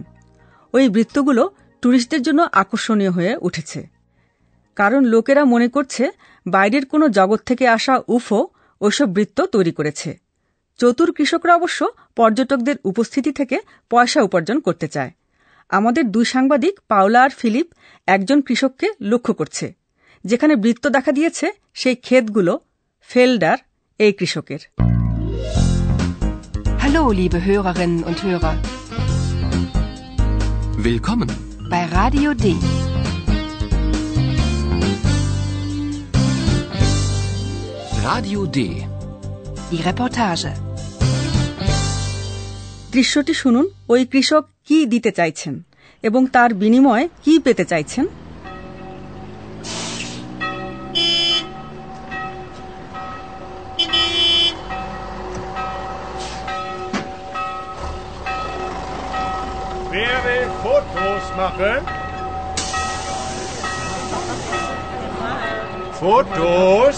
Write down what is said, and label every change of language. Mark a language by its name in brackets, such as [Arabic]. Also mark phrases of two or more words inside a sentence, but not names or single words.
[Bangla] ওই বৃত্তগুলো টুরিস্টদের জন্য আকর্ষণীয় হয়ে উঠেছে, কারণ লোকেরা মনে করছে বাইরের কোনো জগৎ থেকে আসা উফো ওইসব বৃত্ত তৈরি করেছে। চতুর কৃষকরা অবশ্য পর্যটকদের উপস্থিতি থেকে পয়সা উপার্জন করতে চায়। আমাদের দুই সাংবাদিক পাওলা আর ফিলিপ একজন কৃষককে লক্ষ্য করছে। যেখানে বৃত্ত দেখা দিয়েছে সেই ক্ষেতগুলো ফেলডার এই কৃষকের। [German] Hallo, liebe Hörerinnen und Hörer. Willkommen bei Radio D. Radio D. Die Reportage. [Bangla] দৃশ্যটি শুনুন। ওই কৃষক কি দিতে চাইছেন এবং তার বিনিময়ে কি পেতে চাইছেন। [German] Wer will Fotos machen? Fotos?